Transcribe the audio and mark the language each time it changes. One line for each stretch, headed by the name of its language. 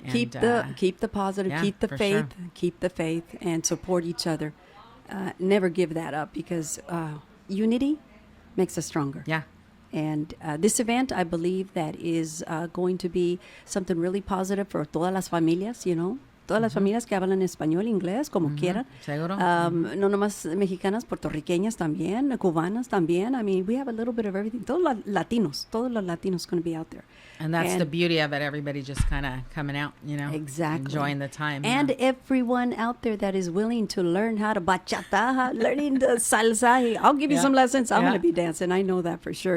English: keep the positive, keep the faith, keep the faith, and support each other. Never give that up, because unity makes us stronger. Yeah. And this event, I believe, that is going to be something really positive for
Spanish: todas las familias, todas las familias que hablan español, inglés, como quieran. Seguro. No nomás mexicanas, puertorriqueñas también, cubanas también.
English: I mean, we have a little bit of everything.
Spanish: Todos los latinos
English: going to be out there. And that's the beauty of it. Everybody just kind of coming out, you know. Exactly. Enjoying the time. And everyone out there that is willing to learn how to bachata, learning the salsa. I'll give you some lessons. I'm going to be dancing. I know that for sure.